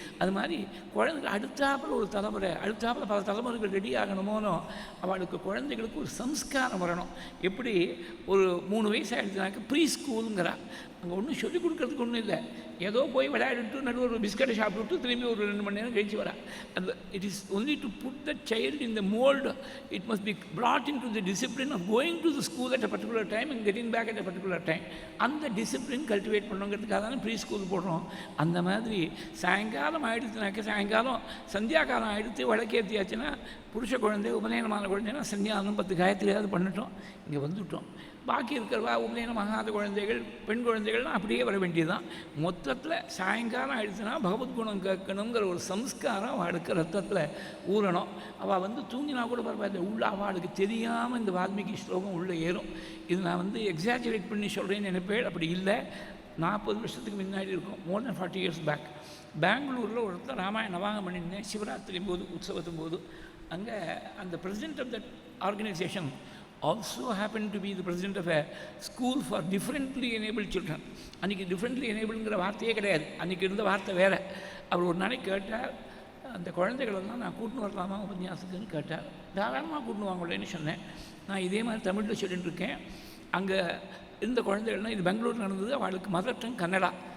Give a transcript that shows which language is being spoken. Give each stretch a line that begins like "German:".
Tamil: அது மாதிரி குழந்தைகள் அடுத்தாப்பில் ஒரு தலைமுறை, அடுத்தாப்பில் பல தலைமுறைகள் ரெடி ஆகணுமோனோ, அவளுக்கு குழந்தைகளுக்கு ஒரு சம்ஸ்காரம் வரணும். எப்படி ஒரு 3 வயசு ஆகிடுச்சுனாக்க ப்ரீ ஸ்கூலுங்கிறா, அங்கே ஒன்றும் சொல்லிக் கொடுக்கறதுக்கு ஒன்றும் இல்லை, ஏதோ போய் விளையாடிட்டு நடுவில் ஒரு பிஸ்கட்டை சாப்பிட்டுட்டு திரும்பி ஒரு 2 மணி நேரம் கழிச்சு வரா.
English: அந்த it is only to put the child in the mould. It must be brought into the discipline of going to the school at a particular time and getting back at a particular time.
Tamil: அந்த discipline cultivate பண்ணுங்கிறதுக்காக தானே pre school போடுறோம். அந்த மாதிரி சாயங்காலம் ஆகிடுச்சுனாக்க, சாயங்காலம் சந்தியாகாலம் ஆகிடுத்து விளக்கேற்றியாச்சுன்னா, புருஷ குழந்தை உபநயனமான குழந்தைன்னா சந்தியானம் 10 காயத்ரியாவது பண்ணிட்டோம், இங்கே வந்துவிட்டோம். பாக்கி இருக்கிறவா உபநயனம் ஆகாத குழந்தைகள், பெண் குழந்தைகள்லாம் அப்படியே வர வேண்டியதுதான். மொத்தத்தில் சாயங்காலம் ஆயிடுச்சுன்னா பகவத்குணம் கேட்கணுங்கிற ஒரு சம்ஸ்காரம் அவளுக்கு ரத்தத்தில் ஊறணும். அவள் வந்து தூங்கினா கூட பரவாயில்ல, உள்ள அவளுக்கு தெரியாமல் இந்த வால்மீகி ஸ்லோகம் உள்ளே ஏறும். இது நான் வந்து எக்ஸாஜரேட் பண்ணி சொல்கிறேன்னு நினைப்பேன், அப்படி இல்லை. 40 வருஷத்துக்கு முன்னாடி இருக்கும்,
English: more than 40 years back,
Tamil: பெங்களூரில் ஒருத்தர் ராமாயண நவாகம் பண்ணியிருந்தேன் சிவராத்திரி போது, உற்சவத்தும் போது. அங்கே அந்த
English: President of that organisation also happened to be the president of a school for differently enabled children.
Tamil: அன்றைக்கி டிஃப்ரெண்ட்லி எனேபிள்ங்கிற வார்த்தையே கிடையாது, அன்றைக்கி இருந்த வார்த்தை வேறு. அவர் ஒரு நாளைக்கு கேட்டார், அந்த குழந்தைகளெல்லாம் நான் கூட்டின்னு வரலாமா உபன்யாசத்துக்குன்னு கேட்டார். தாராளமாக கூட்டின்னு வாங்கலேன்னு சொன்னேன். நான் இதே மாதிரி தமிழில் சொல்லிட்டு இருக்கேன். அங்கே இருந்த குழந்தைகள்லாம், இது பெங்களூர் நடந்தது, அவளுக்கு மதர் டங் கன்னடா.